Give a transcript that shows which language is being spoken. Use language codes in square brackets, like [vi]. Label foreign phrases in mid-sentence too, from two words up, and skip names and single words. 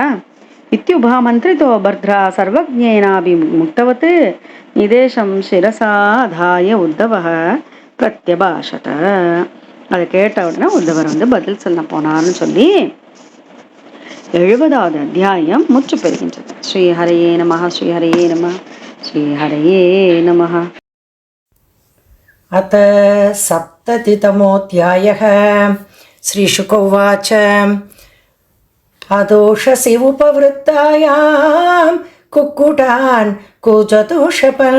[sa] इत्युपा मन्त्रितो भर्त्रा सर्वज्ञेनापि मुग्धवत् निदेशं शिरसाधाय उद्धव प्रत्यभाषत. [ta] அதை கேட்ட உடனே உத்தவர் பதில் சொல்ல போனார்னு சொல்லி 70வது அத்தியாயம் முற்று பெறுகின்றது. [sa] श्रीहरये नमः, श्रीहरये नमः, श्रीहरये नमः. अथ 70तमोऽध्यायः। श्रीशुक उवाच अदोषसि उपवृत्तायां कुक्कुटान् कुजतोषपन्